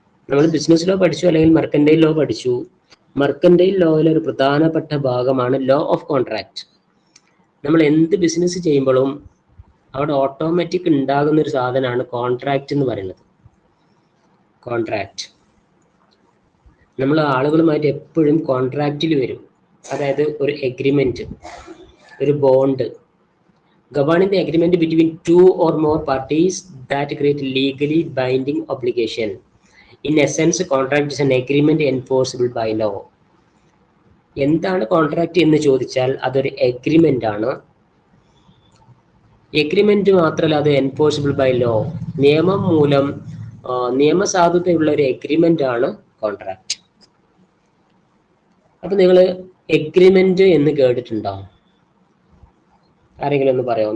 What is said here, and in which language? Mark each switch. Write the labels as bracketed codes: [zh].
[ml] നമ്മൾ business law പഠിച്ചു, അല്ലെങ്കിൽ മെർക്കന്റൈൽ ലോ പഠിച്ചു. മെർക്കന്റൈൽ ലോയിലെ ഒരു പ്രധാനപ്പെട്ട ഭാഗമാണ് ലോ ഓഫ് കോൺട്രാക്ട്. നമ്മൾ എന്ത് ബിസിനസ് ചെയ്യുമ്പോഴും അവിടെ ഓട്ടോമാറ്റിക് ഉണ്ടാകുന്ന ഒരു സാധനമാണ് കോൺട്രാക്ട് എന്ന് പറയുന്നത്. കോൺട്രാക്ട് നമ്മൾ ആളുകളുമായിട്ട് എപ്പോഴും കോൺട്രാക്റ്റിൽ വരും. അതായത് ഒരു എഗ്രിമെന്റ്, ഒരു bond. [en] Governing the agreement between two or more parties that create legally binding obligation. In essence, contract is an agreement enforceable by law. [ml] എന്താണ് കോൺട്രാക്ട് എന്ന് ചോദിച്ചാൽ അതൊരു എഗ്രിമെന്റ് ആണ്. എഗ്രിമെന്റ് മാത്രമല്ല, അത് [en] Enforceable by law. [ml] നിയമം മൂലം നിയമസാധുതയുള്ള ഒരു എഗ്രിമെന്റ് ആണ് കോൺട്രാക്ട്. അപ്പൊ നിങ്ങൾ എഗ്രിമെന്റ് എന്ന് കേട്ടിട്ടുണ്ടോ? ആരെങ്കിലും ഒന്ന് പറയാമോ?